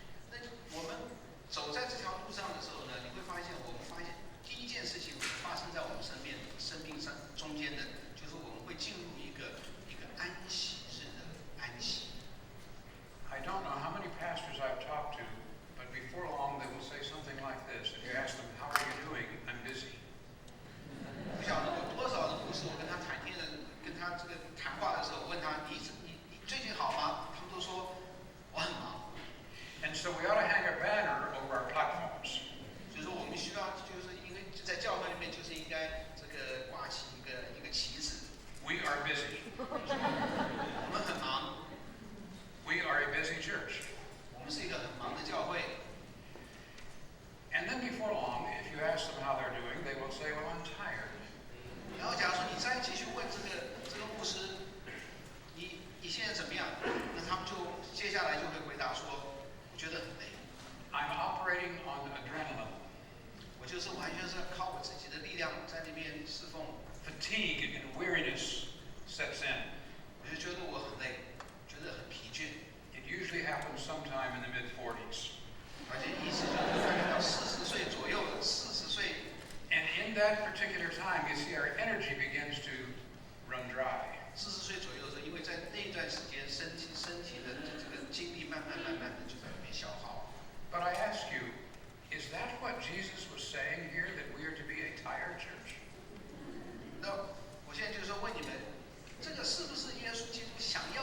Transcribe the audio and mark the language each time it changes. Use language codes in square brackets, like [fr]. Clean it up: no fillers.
[zh] 那我们走在这条路上的时候呢，你会发现，我们发现第一件事情发生在我们生命上中间的，就是我们会进入一个安息日的安息。 [en] I don't know how many pastors I've talked to, but before long they will say something like this. If you ask them, "How are you doing?" "I'm busy." [zh] 不晓得有多少的牧师，我跟他跟他这个谈话的时候，问他你最近好吗？他们都说我很忙。 [en] And so we ought to hang a banner over our platforms. [zh] 所以说我们需要就是因为在教会里面就是应该这个挂起一个旗子， [en] We are busy. [zh] 我们很忙， [en] We are a busy church. [zh] 我们是一个很忙的教会。 [en] And then before long, if you ask them how they're doing, they will say, "Well, I'm tired." [zh] 然后假如说你再继续问这个牧师，你现在怎么样？那他们就接下来就会回答说，我觉得很累， [en] I'm operating on adrenaline. [zh] 我就是完全是靠我自己的力量在那边侍奉， [en] Fatigue and weariness sets in. [zh] 我就觉得我很累，觉得很疲倦， [en] It usually happens sometime in the mid-40s. [zh] 而且意思就是大概到40岁左右的40岁， [en] And in that particular time, you see our energy begins to run dry. [zh] 40岁左右的时候，因为在那一段时间身体的这个精力慢慢的就在里面消耗。 [en] But I ask you, is that what Jesus was saying here, that we are to be a tired church? [zh] 那我现在就是说问你们，这个是不是耶稣基督想